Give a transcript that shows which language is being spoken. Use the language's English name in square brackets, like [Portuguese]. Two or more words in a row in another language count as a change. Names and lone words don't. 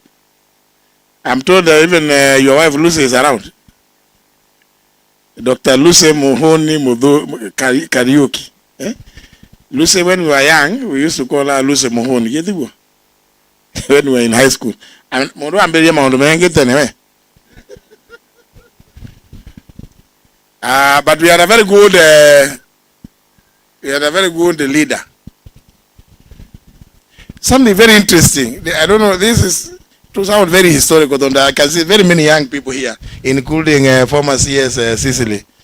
[English] I'm told that even your wife Lucy is around. Dr. Lucy Muhoni Mudhui Kariuki. Lucy, when we were young, we used to call her Lucy Muhoni. when we were in high school. And [Kikuyu] mundu amberia maundu mengi tene [English] but we had a very good leader. Something very interesting. I don't know, this is to sound very historical. I can see very many young people here, including former CS Sicily.